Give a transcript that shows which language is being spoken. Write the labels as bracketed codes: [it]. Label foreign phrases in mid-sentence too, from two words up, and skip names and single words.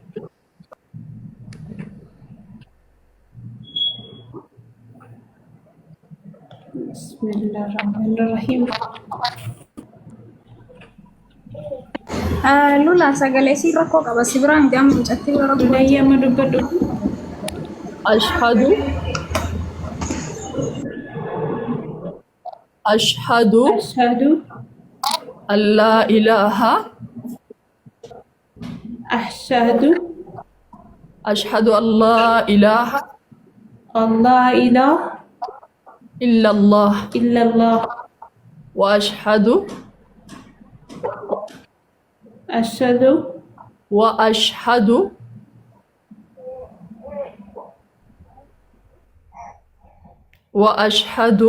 [ar] Bismillahirrahmanirrahim. [om] Lula sagalee si rakkoo qaba si biraan gama mucatti bara Layyama dubbadhu. [ar] أشهد أشهد Ashhadu أن لا إله ashhadu أشهد أن لا إله أن لا إله إلا الله illallah وأشهد ashhadu وأشهد وأشهد